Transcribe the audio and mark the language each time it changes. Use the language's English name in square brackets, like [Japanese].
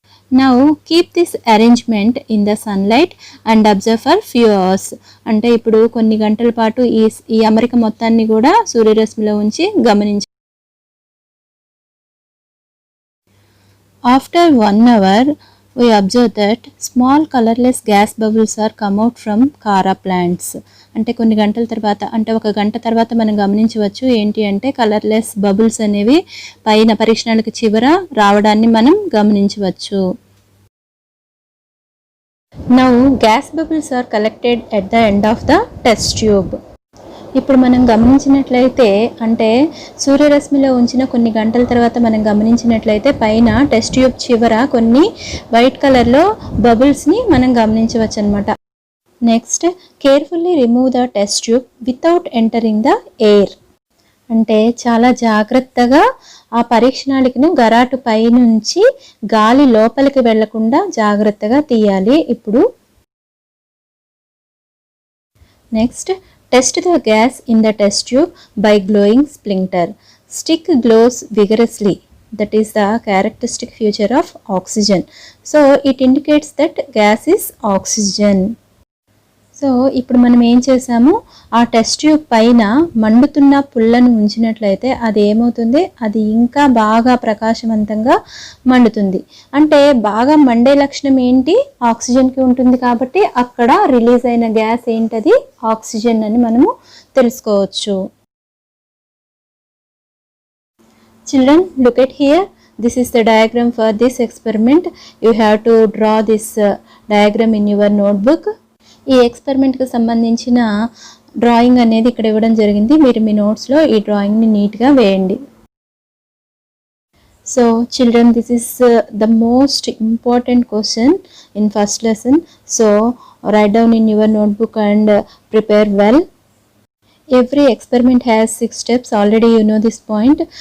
[English] Now keep this arrangement in the sunlight and observe for few hours. [Telugu] అంటే ఇప్పుడు కొన్ని గంటల పాటు ఈ అమరిక మొత్తాన్ని కూడా సూర్యరశ్మిలో ఉంచి గమనించాలి. [English] After 1 hour we observe that small colorless gas bubbles are come out from Kara plants. [Telugu] అంటే కొన్ని గంటల తర్వాత అంటే ఒక గంట తర్వాత మనం గమనించవచ్చు ఏంటి అంటే కలర్లెస్ బబుల్స్ అనేవి పైన పరీక్షణాలకు చివర రావడాన్ని మనం గమనించవచ్చు. [English] Now gas bubbles are collected at the end of the test tube. [Telugu] ఇప్పుడు మనం గమనించినట్లయితే అంటే సూర్యరశ్మిలో ఉంచిన కొన్ని గంటల తర్వాత మనం గమనించినట్లయితే పైన టెస్ట్ ట్యూబ్ చివర కొన్ని వైట్ కలర్లో బబుల్స్ని మనం గమనించవచ్చు అనమాట. [English] Next carefully remove the test tube without entering the air. [Telugu] అంటే చాలా జాగ్రత్తగా ఆ పరీక్ష నాళికను గరాటు పై నుంచి గాలి లోపలికి వెళ్లకుండా జాగ్రత్తగా తీయాలి. ఇప్పుడు [English] Next test the gas in the test tube by glowing splinter. Stick glows vigorously. That is the characteristic feature of oxygen. So it indicates that gas is oxygen. [Telugu] So ఇప్పుడు మనం ఏం చేసాము, ఆ టెస్ట్ ట్యూబ్ పైన మండుతున్న పుల్లను ఉంచినట్లయితే అది ఏమవుతుంది, అది ఇంకా బాగా ప్రకాశవంతంగా మండుతుంది. అంటే బాగా మండే లక్షణం ఏంటి, ఆక్సిజన్కి ఉంటుంది. కాబట్టి అక్కడ రిలీజ్ అయిన గ్యాస్ ఏంటది, ఆక్సిజన్ అని మనము తెలుసుకోవచ్చు. [English] Children, look at here. This is the diagram for this experiment. You have to draw this diagram in your notebook. [Telugu] ఈ ఎక్స్పెరిమెంట్కి సంబంధించిన డ్రాయింగ్ అనేది ఇక్కడ ఇవ్వడం జరిగింది. మీరు మీ నోట్స్లో ఈ డ్రాయింగ్ని నీట్గా వేయండి. [English] So children, this is the most important question in first lesson. So write down in your notebook and prepare well. Every experiment has 6 steps. Already you know this point.